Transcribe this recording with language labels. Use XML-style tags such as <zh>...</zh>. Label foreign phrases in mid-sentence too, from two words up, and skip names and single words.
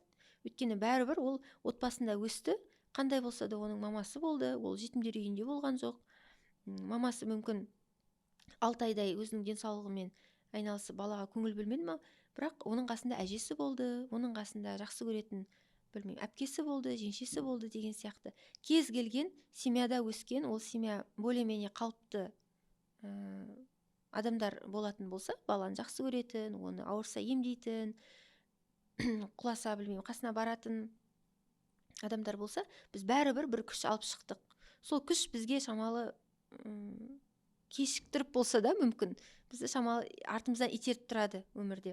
<kk>Өйткені бәрібір ол отбасында өсті, қандай болса да оның мамасы болды, ол жетімдер үйінде болған жоқ. Мамасы мүмкін 6 айдай өзінің денсаулығымен айналысып балаға көңіл бөлмеді ме, бірақ оның қасында әжесі болды, оның қасында жақсы көретін әпкесі болды, жеңшесі болды деген сияқты. Кез келген семьяда өскен, ол семья более-менее қалыпты адамдар болатын болса, баланы жақсы көретін, оны ауырса емдейтін, құласа қасына баратын адамдар болса, біз бәрібір бір күш алып шықтық. Сол күш бізге шамалы кешіктіріп болса да мүмкін, бізді шамалы артымыздан итеріп тұрады өмірде.</kk>